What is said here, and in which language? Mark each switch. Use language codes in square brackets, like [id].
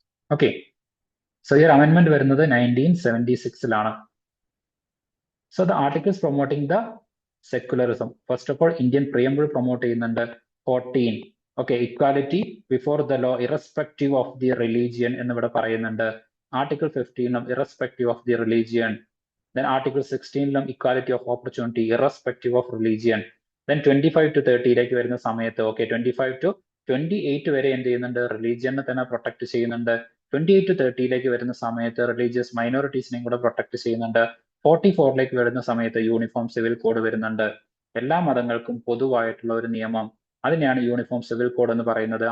[en] Okay, so ഈ അമെൻമെന്റ് വരുന്നത് 1976 so the articles promoting the secularism. First of all Indian പ്രിയമ്പിൾ promote [ml] ചെയ്യുന്നുണ്ട് [en] 14. Okay, equality before the law irrespective of the religion [ml] എന്നിവിടെ പറയുന്നുണ്ട്. [en] Article 15 irrespective of the religion. Then Article 16 equality of opportunity irrespective of religion. [ml] Then 25 to 30 വരുന്ന സമയത്ത്, okay, 25 to 28 വരെ എന്ത് ചെയ്യുന്നുണ്ട്, റിലീജിയനെ തന്നെ protect ചെയ്യുന്നുണ്ട്. 28 to 30 വരുന്ന സമയത്ത് റിലീജിയസ് മൈനോറിറ്റീസിനെയും കൂടെ പ്രൊട്ടക്ട് ചെയ്യുന്നുണ്ട്. 44 വരുന്ന സമയത്ത് യൂണിഫോം സിവിൽ കോഡ് വരുന്നുണ്ട്. എല്ലാ മതങ്ങൾക്കും പൊതുവായിട്ടുള്ള ഒരു നിയമം, അതിനെയാണ് യൂണിഫോം സിവിൽ കോഡ് എന്ന് പറയുന്നത്.